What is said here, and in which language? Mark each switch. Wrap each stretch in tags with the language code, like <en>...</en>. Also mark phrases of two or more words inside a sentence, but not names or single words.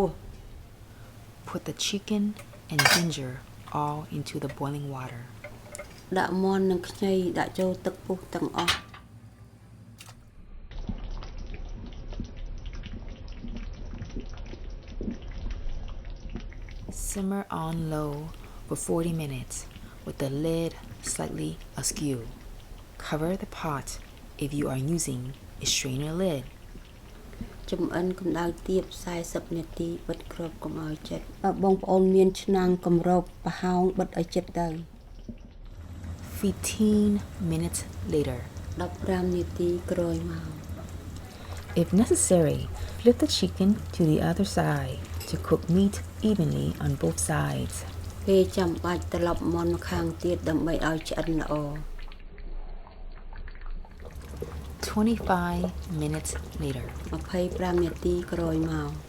<en>Put the chicken and ginger all into the boiling water.</en> <km>ដាក់មាន់និងខ្ញីដាក់ចូលទឹកពុះទាំងអស់</km> <en>Simmer on low for 40 minutes with the lid slightly askew. Cover the pot if you are using a strainer lid.</en> <km>ចំអិនកម្ដៅទាប40នាទីបិទគ្របកុំឲ្យជិតបើបងប្អូនមានឆ្នាំងគម្របប្រហោងបិទឲ្យជិតទៅ</km> <en>15 minutes later.</en> <km>15 នាទីក្រោយមក</km> <en>If necessary, flip the chicken to the other side to cook meat evenly on both sides.</en> <km>ពេលចាំបាច់ត្រឡប់មាន់មកខាងទៀតដើម្បីឲ្យឆ្អិនល្អ</km> <en>25 minutes later.</en> <km>25 នាទីក្រោយមក</km>